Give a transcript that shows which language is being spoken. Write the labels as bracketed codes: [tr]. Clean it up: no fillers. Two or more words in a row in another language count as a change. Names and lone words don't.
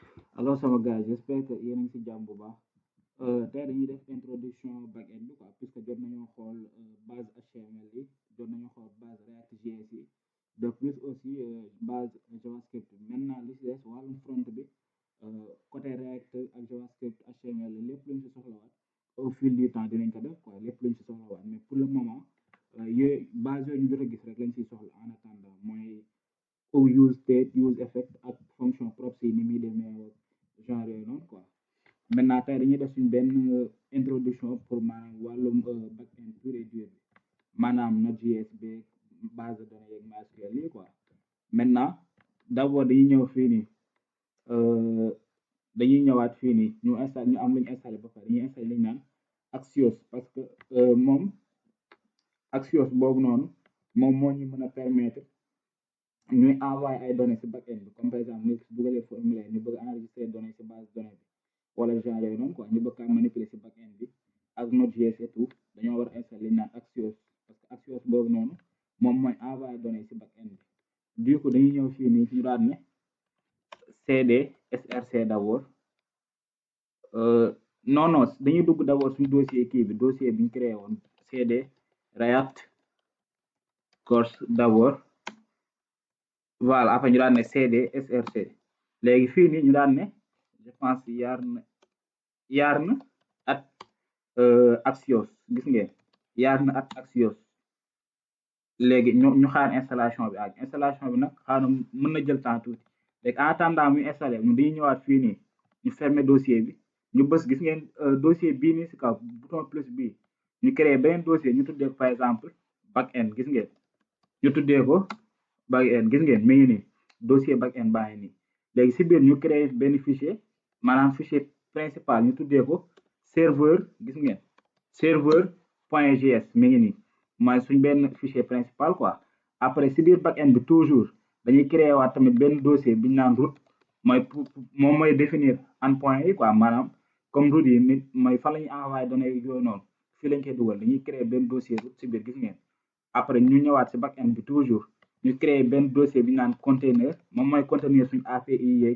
[wo] Alors sama gars [fr] j'espère que [wo] yéen a ngi ci jàmm bu baax tey dañuy def introduction back-end bi quoi puisque jot nañoo xool base HTML yi jot nañoo xool base React.js yi [fr] de plus aussi base JavaScript maintenant [wo] li ci des wàllum front bi côté React ak JavaScript HTML lépp luñ ci soxlawaat [fr] au fil du [wo] temps dinañ ko def quoi lépp luñ ci soxlawaat [fr] mais pour le moment [wo] yooyu base yooyu ñu jot a gis rek lañ ciy soxla [fr] en attendant [wo] mooy [en] use state use effect [wo] ak fonction props yi ni muy demee genre yooyu noonu [fr] quoi maintenant [wo] tey dañuy def suñ benn [fr] introduction pour [wo] maanaam wàllum back-end [fr] pur et dur [wo] bi maanaam Node.js beeg [fr] base de données [wo] yeeg MySQL yi [fr] quoi maintenant d'abord [wo] dañuy ñëw fii nii dañuy ñëwaat fii nii ñu installé ñu am lu ñu installé ba pare dañuy installé li ñu naan Axios [fr] parce que [wo] moom Axios boobu noonu moom moo ñu mën a permettre ñuy envoyé ay données ci back-end bi [fr] comme par exemple [wo] ñu dugalee formulaire ñu bëgg enregistrer données ci [fr] base données [wo] bi wala genre yooyu noonu quoi ñu bëgg kaa manipuler ci back-end bi ak Node.js [fr] et tout [wo] dañoo war a installer li ñu naan Axios [fr] parce que [wo] Axios boobu noonu moom mooy envoyé données ci back-end bi [fr] du coup [wo] dañuy ñëw fii nii ñu daan ne cd src d'abord non dañuy dugg d'abord suñu dossier kii bi dossier bi ñu créé woon cd React course [fr] d'abord voilà après [wo] ñu daan ne cd src léegi fii nii ñu daan ne [fr] je pense [wo] yarn at Axios gis ngeen yarn at Axios léegi ñu xaar installation bi ak installation bi nag xaar mën na jël temps tuuti léegi [fr] en attendant [wo] muy installé ñu dañuy ñëwaat fii nii ñu fermer dossier bi ñu bës gis ngeen dossier bii nii si kaw [fr] bouton plus [wo] bii ñu créé beneen dossier ñu tuddee ko [fr] par exemple [wo] back-end gis ngeen ñu tuddee ko back-end gis ngeen mi ngi nii dossier back-end baa ngi nii léegi si biir ñu créé benn fichier maanaam [fr] fichier principal [wo] ñu tuddee ko serveur gis ngeen [fr] serveur point js [wo] mi ngi nii mooy suñ benn [fr] fichier principal quoi après [wo] si biir back-end bi toujours dañuy créé waat tamit benn dossier bi ñu naan route moom mooy définir endpoint yi quoi maanaam comme route yi nit mooy fan la ñuy envoyé données yooyu noonu fii lañ koy dugal dañuy créé benn dossier route si biir gis ngeen après ñu ñëwaat si back-end bi toujours ñu créé benn dossier bi ñu naan container moom mooy contenir suñ API yeeg